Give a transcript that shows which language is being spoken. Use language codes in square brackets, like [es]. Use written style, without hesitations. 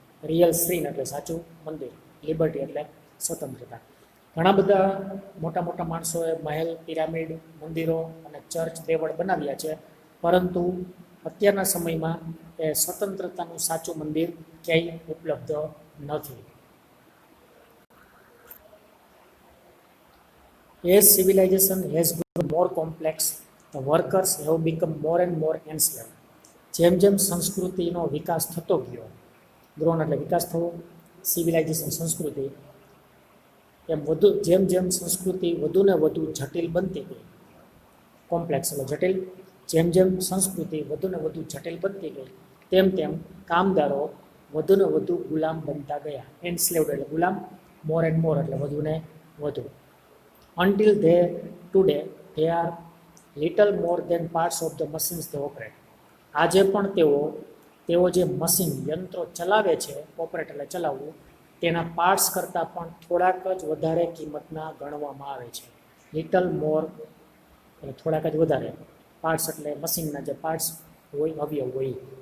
[gu] Real શ્રીન એટલે સાચું મંદિર, લિબર્ટી એટલે સ્વતંત્રતા. ઘણા બધા મોટા મોટા માણસોએ મહેલ, પિરામિડ, મંદિરો અને ચર્ચ, દેવળ બનાવ્યા છે, પરંતુ અત્યારના સમયમાં એ સ્વતંત્રતાનું સાચું મંદિર ક્યાંય ઉપલબ્ધ નથી. [en] As civilization has grown more complex, the workers have become more and more enslaved. [gu] જેમ જેમ સંસ્કૃતિનો વિકાસ થતો ગયો, ગ્રોન એટલે વિકાસ થવો, સિવિલાઇઝેશન સંસ્કૃતિ, જેમ સંસ્કૃતિ વધુને વધુ જટિલ બનતી ગઈ, કોમ્પ્લેક્સ એટલે જટિલ, જેમ સંસ્કૃતિ વધુને વધુ જટિલ બનતી ગઈ તેમ કામદારો વધુને વધુ ગુલામ બનતા ગયા. એન્સ્લેવ્ડ એટલે ગુલામ, [en] more and more [gu] એટલે વધુને વધુ. [en] Until today they are little more than parts of the machines they operate. [gu] આજે પણ તેઓ જે મશીન, યંત્રો ચલાવે છે, ઓપરેટ એટલે ચલાવવું, તેના પાર્ટ્સ કરતાં પણ થોડાક જ વધારે કિંમતના ગણવામાં આવે છે. લિટલ મોર એટલે થોડાક જ વધારે, પાર્ટ્સ એટલે મશીનના જે પાર્ટ્સ હોય, અવયવ હોય.